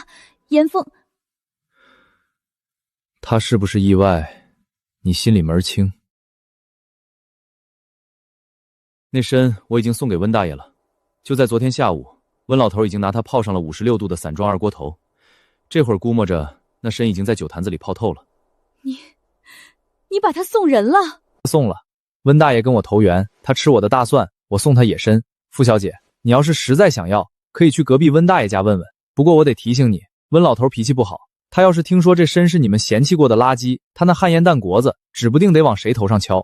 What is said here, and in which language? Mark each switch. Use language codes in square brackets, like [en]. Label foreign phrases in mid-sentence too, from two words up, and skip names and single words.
[zh] 他是不是意外，你心裡門兒清。那參我已經送給溫大爺了，就在昨天下午，溫老頭已經拿它泡上了56度的散裝2鍋頭，這會兒估摸着那參已經在酒壇子裡泡透了。你把它送人了？送了。溫大爺跟我投緣，他吃我的大蒜，我送他野參。傅小姐，你要是實在想要，可以去隔壁溫大爺家問問。不過我得提醒你，溫老頭脾氣不好，他要是聽說這參是你們嫌棄過的垃圾，他那旱煙蛋果子指不定得往誰頭上敲。